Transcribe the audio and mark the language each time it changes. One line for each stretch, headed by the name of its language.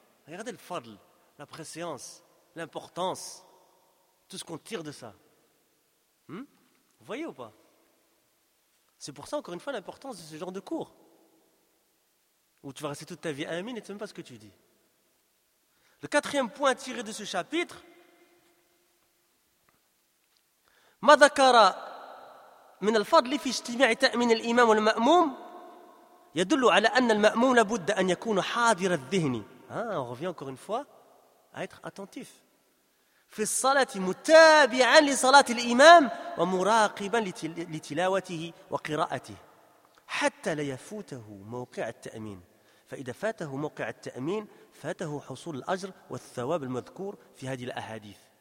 French: Regardez le fadl, la préséance, l'importance, tout ce qu'on tire de ça. Vous voyez ou pas? C'est pour ça, encore une fois, l'importance de ce genre de cours. Où tu vas rester toute ta vie amin et tu ne sais même pas ce que tu dis. Le quatrième point tiré de ce chapitre,
Arabic: madakara من الفضل في اجتماع تأمين الإمام والمأموم يدل على أن المأموم لابد أن يكون حاضر الذهن.
French: On revient encore une fois à être attentif.
Arabic: في الصلاة متابعا لصلاة الإمام ومراقبا لتلاوته وقراءته حتى لا يفوته موقع التأمين. فإذا فاته موقع التأمين فاته حصول الأجر والثواب المذكور في هذه الأحاديث.